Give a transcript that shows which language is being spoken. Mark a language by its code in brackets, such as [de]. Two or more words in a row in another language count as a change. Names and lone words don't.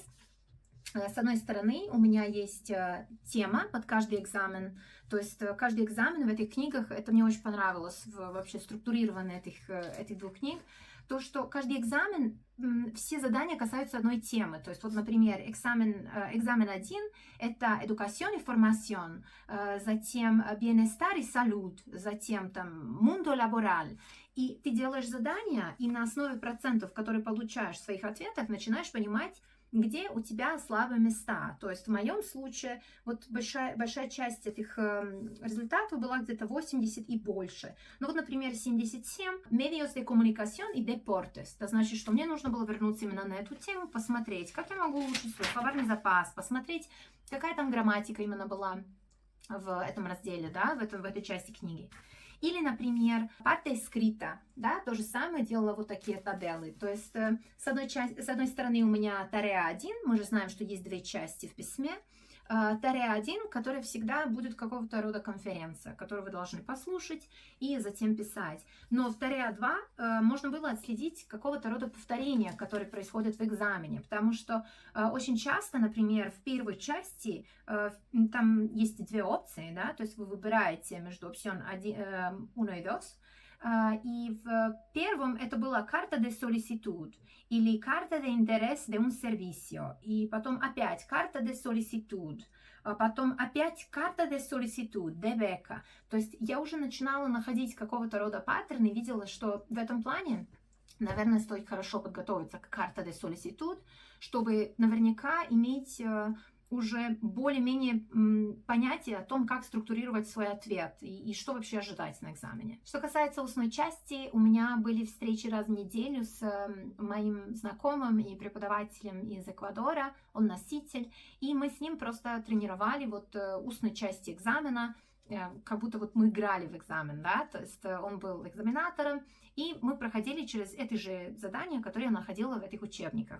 [ru] С одной стороны, у меня есть тема под каждый экзамен, то есть каждый экзамен в этих книгах, это мне очень понравилось, вообще структурирование этих 2 книг, то, что каждый экзамен, все задания касаются одной темы. То есть, вот, например, экзамен 1 – это [es] educación y formación, [ru] затем [es] bienestar y salud, [ru] затем там [es] mundo laboral. [ru] И ты делаешь задания, и на основе процентов, которые получаешь в своих ответах, начинаешь понимать, где у тебя слабые места. То есть в моем случае вот большая часть этих результатов была где-то 80 и больше. Ну вот, например, 77 [es] medios de comunicación y deportes. [ru] Это значит, что мне нужно было вернуться именно на эту тему, посмотреть, как я могу улучшить свой словарный запас, посмотреть, какая там грамматика именно была в этом разделе, да, в этой части книги. Или, например, [es] parte escrita, [ru] да, то же самое, делала вот такие табелы. То есть, с одной стороны у меня tarea 1, мы же знаем, что есть две части в письме. Tarea 1, которая всегда будет какого-то рода конференция, которую вы должны послушать и затем писать. Но в Tarea 2 можно было отследить какого-то рода повторения, которые происходят в экзамене, потому что очень часто, например, в первой части там есть две опции, да, то есть вы выбираете между opción 1 и 2, и в первом это была [es] carta de solicitud [ru] или [es] carta de interés de un servicio, [ru] и потом опять [es] carta de solicitud, [ru] потом опять [es] carta de solicitud, de beca. [ru] То есть я уже начинала находить какого-то рода паттерн и видела, что в этом плане, наверное, стоит хорошо подготовиться к [es] carta de solicitud, [ru] чтобы наверняка иметь уже более-менее понятие о том, как структурировать свой ответ и что вообще ожидать на экзамене. Что касается устной части, у меня были встречи раз в неделю с моим знакомым и преподавателем из Эквадора, он носитель, и мы с ним просто тренировали вот устной части экзамена, как будто вот мы играли в экзамен, да, то есть он был экзаменатором, и мы проходили через эти же задания, которые я находила в этих учебниках.